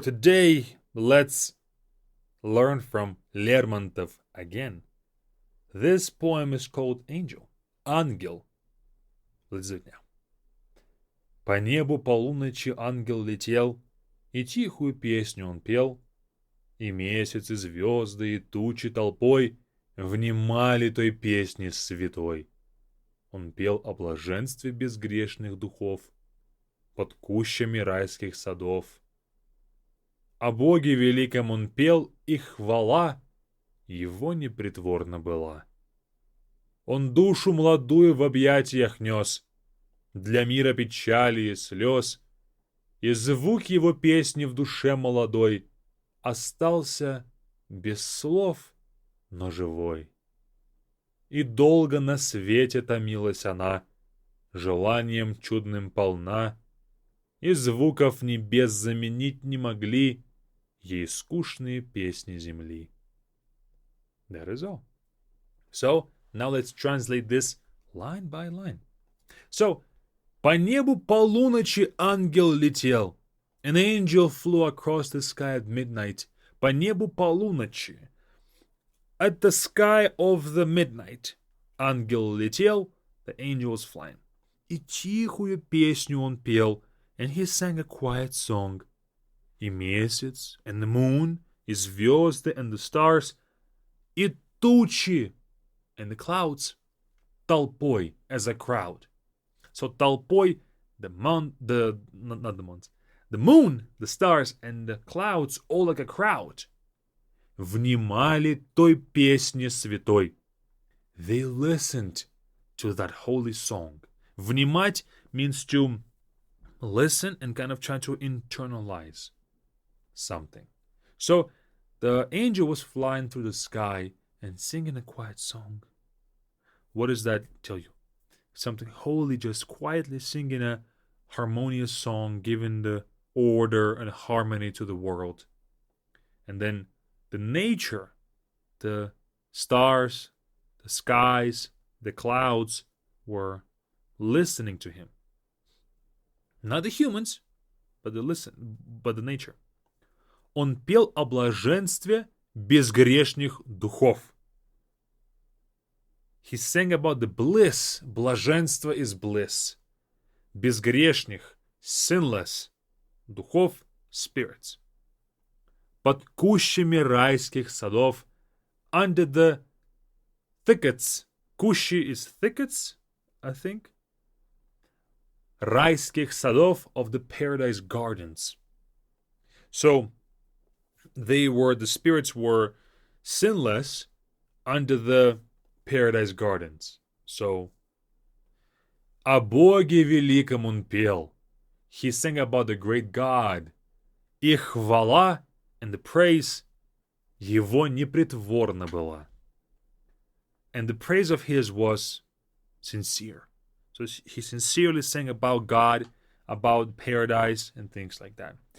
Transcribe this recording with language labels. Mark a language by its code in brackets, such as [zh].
[en] Today, let's learn from Lermontov again. This poem is called Angel, ангел. Let's do it now. [ru] По небу полуночи ангел летел, и тихую песню он пел, и месяц, и звезды, и тучи толпой внимали той песне святой. Он пел о блаженстве безгрешных духов под кущами райских садов. О Боге великом он пел, и хвала его непритворна была. Он душу младую в объятиях нес, для мира печали и слез, и звук его песни в душе молодой остался без слов, но живой. И долго на свете томилась она, желанием чудным полна, и звуков небес заменить не могли ей скучные песни земли. [en] That is all. So, now let's translate this line by line. [ru] So, по небу полуночи ангел летел. [en] An angel flew across the sky at midnight. [ru] По небу полуночи. [en] At the sky of the midnight. [ru] Ангел летел, [en] the angel was flying. [ru] И тихую песню он пел, [en] and he sang a quiet song. [ru] И месяц, [en] and the moon, [ru] и звезды, [en] and the stars, [ru] и тучи, [en] and the clouds, толпой, as a crowd. So толпой, the moon, not the moons, the moon, the stars, and the clouds, all like a crowd. [ru] Внимали той песне святой. [en] They listened to that holy song. Внимать means to listen and kind of try to internalize something. So the angel was flying through the sky and singing a quiet song. What does that tell you? Something holy, just quietly singing a harmonious song, giving the order and harmony to the world. And then the nature, the stars, the skies, the clouds were listening to him. Not the humans, but the nature. [ru] Он пел о блаженстве безгрешных духов. [en] He sang about the bliss. Блаженство is bliss. Безгрешных, sinless. Духов, spirits. [ru] Под кущами райских садов. [en] Under the thickets. Кущи is thickets, I think. [ru] Райских садов, [en] of the paradise gardens. So, the spirits were sinless under the paradise gardens. [ru] So, о Боге великом он пел. [en] He sang about the great God. [ru] И хвала, [en] and the praise, [ru] его непритворна была. [en] And the praise of his was sincere. So he sincerely sang about God, about paradise, and things like that.